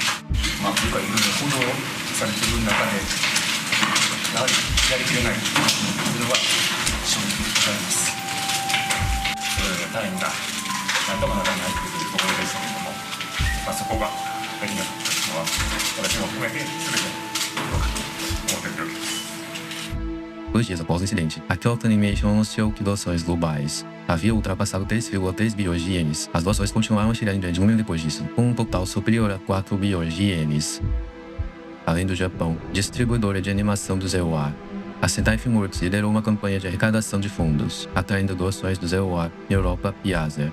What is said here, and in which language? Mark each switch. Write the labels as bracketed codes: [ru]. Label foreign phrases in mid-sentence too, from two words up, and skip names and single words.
[ja] というかいろいろ報道されている中でやはりやりきれないというのは正直ございます。隊員が何とかならないというところでしたけれども、そこができなかったのは私も含めて全てどうかと思っております。 [pt] 2 dias após o incidente, a Kyoto Animation anunciou que doações globais haviam ultrapassado 3,3 bilhões de ienes. As doações continuaram a chegar em grande número depois disso, com um total superior a 4 bilhões de ienes. Além do Japão, distribuidora de animação do ZOA, a Sentai Filmworks liderou uma campanha de arrecadação de fundos, atraindo doações do ZOA na Europa e Ásia.